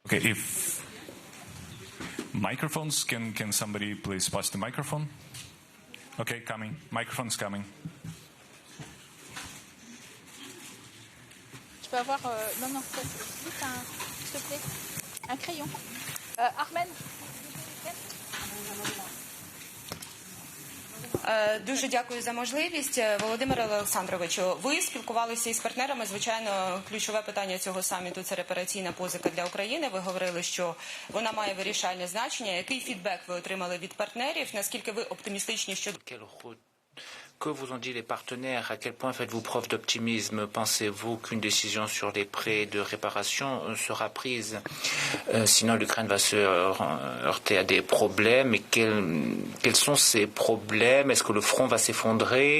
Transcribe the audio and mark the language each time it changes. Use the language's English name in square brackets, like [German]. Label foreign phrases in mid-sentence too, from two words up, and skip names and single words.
[English] Okay, if microphones, can somebody please pass the microphone? Okay, coming. Microphone's coming. [French] Je peux avoir... non, s'il te plaît, un crayon. Ahmed. [Ukrainian] Дуже дякую за можливість. Володимире Олександровичу, ви спілкувалися із партнерами. Звичайно, ключове питання цього саміту – це репараційна позика для України. Ви говорили, що вона має вирішальне значення. Який фідбек ви отримали від партнерів? Наскільки ви оптимістичні щодо... [French] Que vous ont dit les partenaires? À quel point faites-vous preuve d'optimisme? Pensez-vous qu'une décision sur les prêts de réparation sera prise? Sinon, l'Ukraine va se heurter à des problèmes. Et quels sont ces problèmes? Est-ce que le front va s'effondrer?